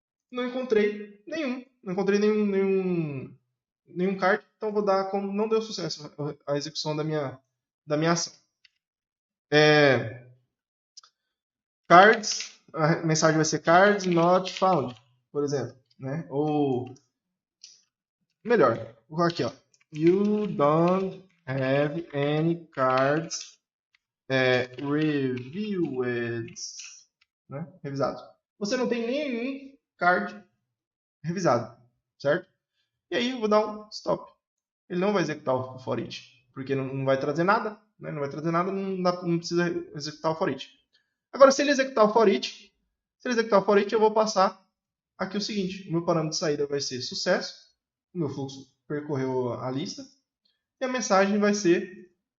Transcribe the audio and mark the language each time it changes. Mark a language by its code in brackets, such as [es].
[pt] Não encontrei nenhum. Não encontrei nenhum card, então vou dar como não deu sucesso a execução da minha ação. Cards, a mensagem vai ser [en] cards not found, [pt] por exemplo, né? Ou melhor, vou colocar aqui, ó. [en] You don't have any cards reviewed, né? [pt] Revisado. Você não tem nenhum card revisado, certo? E aí eu vou dar um stop. Ele não vai executar o for each, porque não vai trazer nada, né? Não vai trazer nada, não precisa executar o for each. Agora, se ele executar o for each, eu vou passar aqui o seguinte: o meu parâmetro de saída vai ser sucesso, o meu fluxo percorreu a lista, e a mensagem vai ser...